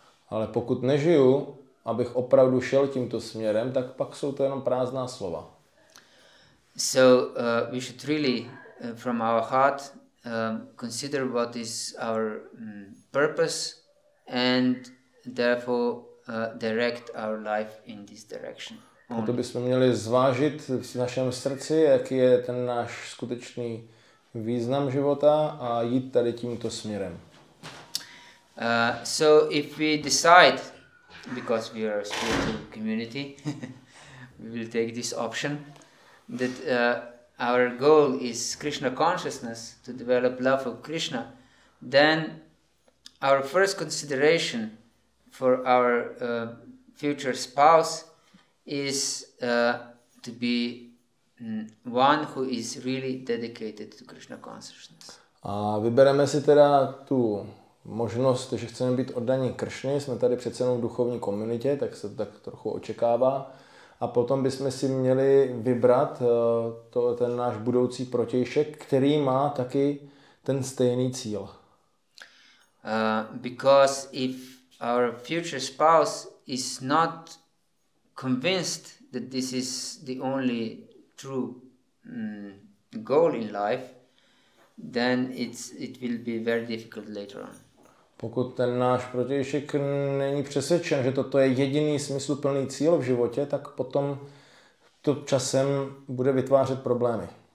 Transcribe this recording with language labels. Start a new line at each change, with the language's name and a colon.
Czech: Ale pokud nežiju, abych opravdu šel tímto směrem, tak pak jsou to jenom prázdná slova.
English: So we should really, from our heart, consider what is our purpose, and therefore direct our life in this direction.
Czech: Proto bychom měli zvážit v našem srdci, jaký je ten náš skutečný význam života a jít tady tímto směrem.
English: So if we decide, because we are a spiritual community, we will take this option, that our goal is Krishna consciousness, to develop love of Krishna, then our first consideration for our future spouse is to be one who is really dedicated to Krishna consciousness.
Czech: A vybereme si teda tu možnost, že chceme být oddaní Kršny, jsme tady přece jenom v duchovní komunitě, tak se to tak trochu očekává. A potom bychom si měli vybrat ten náš budoucí protějšek, který má taky ten stejný cíl.
English: Because if our future spouse is not convinced that this is the only true goal in life, then it will be very difficult later on.
Czech: Pokud ten náš protějšek není přesvědčen, že toto je jediný smysluplný cíl v životě, tak potom to časem bude vytvářet problémy.